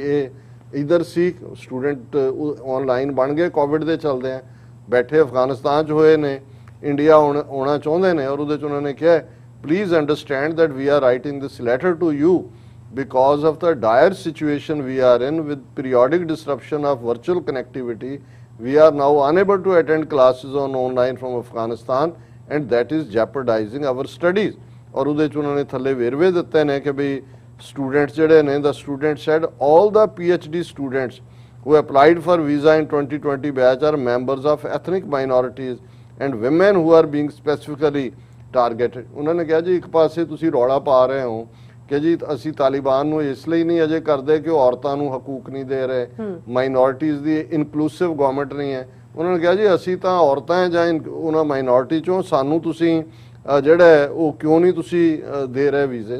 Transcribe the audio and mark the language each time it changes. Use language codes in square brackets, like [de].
[pa] ਇਹ ਇਧਰ ਸੀ student online ਬਣ ਗਏ, ਕੋਵਿਡ ਦੇ ਚੱਲਦੇ ਆ ਬੈਠੇ ਅਫਗਾਨਿਸਤਾਨ 'ਚ ਹੋਏ ਨੇ, ਇੰਡੀਆ ਆਉਣਾ ਚਾਹੁੰਦੇ ਨੇ। ਔਰ ਉਹਦੇ 'ਚ ਉਹਨਾਂ ਨੇ ਕਿਹਾ [en] Please understand that we are writing this letter to you because of the dire situation we are in with periodic disruption of virtual connectivity. We are now unable to attend classes online from Afghanistan and that is jeopardizing our studies. [pa] और ਉਹਦੇ 'ਚ ਉਹਨਾਂ ਨੇ ਥੱਲੇ ਵੇਰਵੇ ਦਿੱਤੇ ਨੇ ਕਿ ਵੀ ਸਟੂਡੈਂਟਸ ਜਿਹੜੇ ਨੇ, [en] the students said all the PhD students who applied for visa in 2020 batch are members of ethnic minorities and women who are being specifically targeted. [pa] ਉਹਨਾਂ ਨੇ ਕਿਹਾ ਜੀ ਇੱਕ ਪਾਸੇ ਤੁਸੀਂ ਰੌਲਾ ਪਾ ਰਹੇ ਹੋ ਕਿ ਜੀ ਅਸੀਂ ਤਾਲਿਬਾਨ ਨੂੰ ਇਸ ਲਈ ਨਹੀਂ ਅਜੇ ਕਰਦੇ ਕਿ ਉਹ ਔਰਤਾਂ ਨੂੰ ਹਕੂਕ ਨਹੀਂ ਦੇ ਰਹੇ, ਮਾਈਨੋਰਿਟੀਜ਼ ਦੀ ਇਨਕਲੂਸਿਵ ਗਵਰਨਮੈਂਟ ਨਹੀਂ ਹੈ। ਉਹਨਾਂ ਨੇ ਕਿਹਾ ਜੀ ਅਸੀਂ ਤਾਂ ਔਰਤਾਂ ਹੈ ਜਾਂ ਉਹਨਾਂ ਮਾਈਨੋਰਿਟੀ 'ਚੋਂ, ਸਾਨੂੰ ਤੁਸੀਂ ਜਿਹੜਾ ਉਹ ਕਿਉਂ ਨਹੀਂ ਤੁਸੀਂ ਦੇ ਰਹੇ ਵੀਜ਼ੇ।